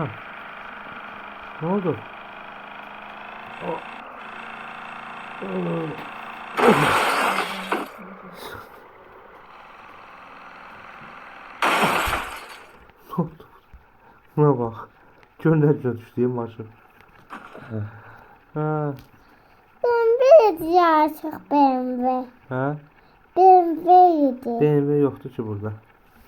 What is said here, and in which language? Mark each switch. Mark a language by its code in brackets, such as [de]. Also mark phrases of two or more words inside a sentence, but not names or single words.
[tr] Ne oldu? Ne oldu? Buna bak. Gönderce düştü ya maçı. Ha. Hadi artık BMW. [az] Hə? BMW idi. BMW yoxdur ki burada.